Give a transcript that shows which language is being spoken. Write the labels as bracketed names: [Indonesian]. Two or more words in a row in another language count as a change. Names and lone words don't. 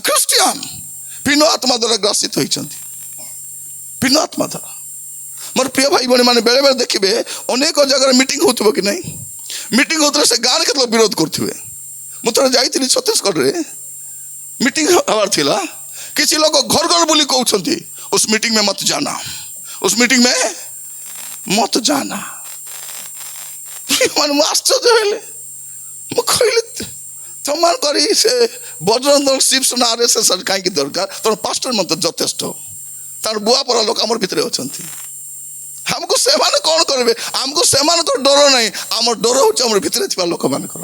[Odia] ଖ୍ରୀଷ୍ଟିଆନ ଭିନ୍ନ ଆତ୍ମା ଦ୍ୱାରା ଗ୍ରାସିତ ହୋଇଛନ୍ତି, ଭିନ୍ନ ଆତ୍ମା ଦ୍ୱାରା। ମୋର ପ୍ରିୟ ଭାଇ ଭଉଣୀ ମାନେ, ବେଳେବେଳେ ଦେଖିବେ ଅନେକ ଜାଗାରେ ମିଟିଂ ହେଉଥିବ କି ନାହିଁ, ମିଟିଂ ହେଉଥିଲେ ସେ ଗାଁରେ କେତେବେଳେ ବିରୋଧ କରୁଥିବେ। ମୁଁ ଥରେ ଯାଇଥିଲି ଛତିଶଗଡ଼ରେ, ମିଟିଂ ହେବାର ଥିଲା। କିଛି ଲୋକ ଘର ଘର ବୁଲି କହୁଛନ୍ତି [Hindi] ଉस मीटिंग में मत जाना, उस मीटिंग में मत जाना। [Odia] ମୁଁ ଆଶ୍ଚର୍ଯ୍ୟ ହେଲେ, ମୁଁ କହିଲି ତମାନ କରି ସେ ବଜରଙ୍ଗ ଶିବସେନା RSS କାହିଁକି ଦରକାର? ତମ ପାଷ୍ଟର ମତେ ଯଥେଷ୍ଟ, ତାର ବୁଆ ପରା ଲୋକ ଆମର ଭିତରେ ଅଛନ୍ତି। ଆମକୁ ସେମାନେ କ'ଣ କରିବେ? ଆମକୁ ସେମାନଙ୍କର ଡର ନାହିଁ, ଆମର ଡର ହେଉଛି ଆମର ଭିତରେ ଥିବା ଲୋକମାନଙ୍କର।